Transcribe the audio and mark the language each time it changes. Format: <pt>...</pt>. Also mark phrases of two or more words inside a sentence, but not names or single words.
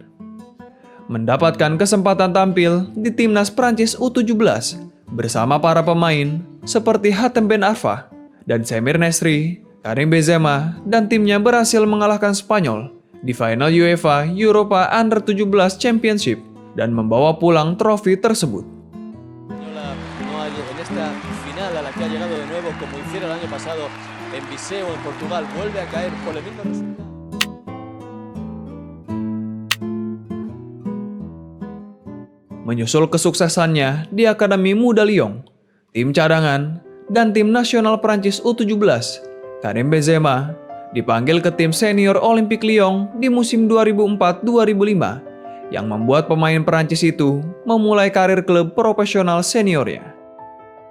<id>Mendapatkan kesempatan tampil di timnas Prancis U17 bersama para pemain seperti Hatem Ben Arfa dan Samir Nasri, Karim Benzema dan timnya berhasil mengalahkan Spanyol di final UEFA Europa Under-17 Championship dan membawa pulang trofi tersebut.</id> <es>En esta final a la que ha llegado de nuevo como hiciera el año pasado en Viseu en Portugal, vuelve a caer por el mismo resultado.</es> <id>Menyusul kesuksesannya di Akademi Muda Lyon, tim cadangan, dan tim nasional Prancis U17, Karim Benzema dipanggil ke tim senior Olympique Lyon di musim 2004-2005 yang membuat pemain Prancis itu memulai karir klub profesional seniornya.</id>